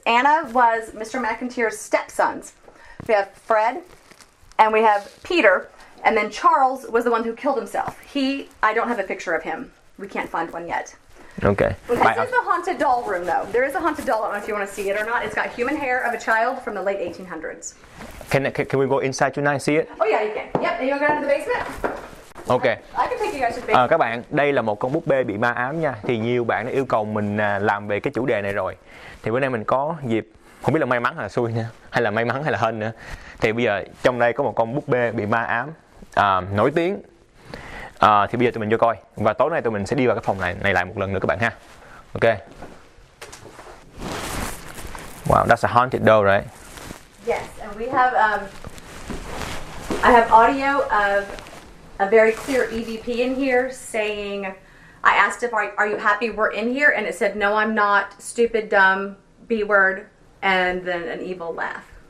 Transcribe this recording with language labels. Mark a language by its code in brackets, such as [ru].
[en] Anna was Mr. McIntyre's stepsons. We have Fred, and we have Peter, and then Charles was the one who killed himself. I don't have a picture of him. We can't find one yet. Okay. This is the haunted doll room, though. There is a haunted doll. I don't know if you want to see it or not. It's got human hair of a child from the late 1800s. Can we go inside tonight and see it? Oh, yeah, you can. Yep, and you want to go down to the basement? Okay. [vi] À, các bạn, đây là một con búp bê bị ma ám nha. Thì nhiều bạn đã yêu cầu mình làm về cái chủ đề này rồi. Thì bữa nay mình có dịp, không biết là may mắn hay là xui nha, hay là may mắn hay là hên nữa. Thì bây giờ trong đây có một con búp bê bị ma ám nổi tiếng. Thì bây giờ tụi mình vô coi. Và tối nay tụi mình sẽ đi vào cái phòng này lại một lần nữa các bạn ha. [en] Ok. Wow, that's a haunted doll, right? Yes, and we have I have audio of a very clear EVP in here saying, I asked if are you happy we're in here? And it said, no, I'm not, stupid, dumb, B word, and then an evil laugh.